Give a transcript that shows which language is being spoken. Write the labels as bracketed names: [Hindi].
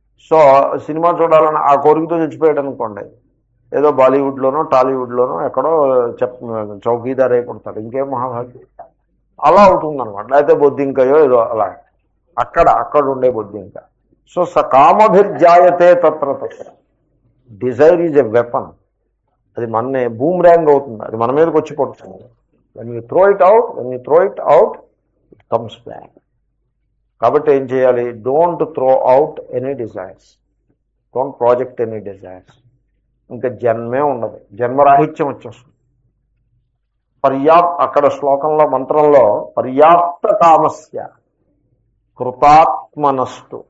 [Telugu] So cinema చూడాలని ఆ కోరికతో చచ్చిపోయాడు అనుకోండి, ఏదో బాలీవుడ్లోనో టాలీవుడ్లోనో ఎక్కడో చౌకీదార్ అయిపోతాడు, ఇంకేం మహాభాగ్యం. అలా అవుతుందన్నమాట. లేకపోతే బొద్దింకయో ఏదో అలా అక్కడ ఉండే బొద్దింక. [English] so [Sanskrit] స కామభిర్జాయతే తత్ర తత్ర. [English] Desire is a weapon. [Telugu] అది మననే బూమ్రాంగ్ అవుతుంది, అది మన మీదకి వచ్చి పడుతుంది. [English] when you throw it out it comes back. [Telugu] కాబట్టి ఏం చేయాలి? [English] Don't throw out any desires, don't project any desires. [Telugu] ఇంకా జన్మే ఉండదు, జన్మరాహిత్యం వచ్చేస్తుంది. అక్కడ శ్లోకంలో మంత్రంలో [Sanskrit] పర్యాప్త కామస్య కృతాత్మనస్తు.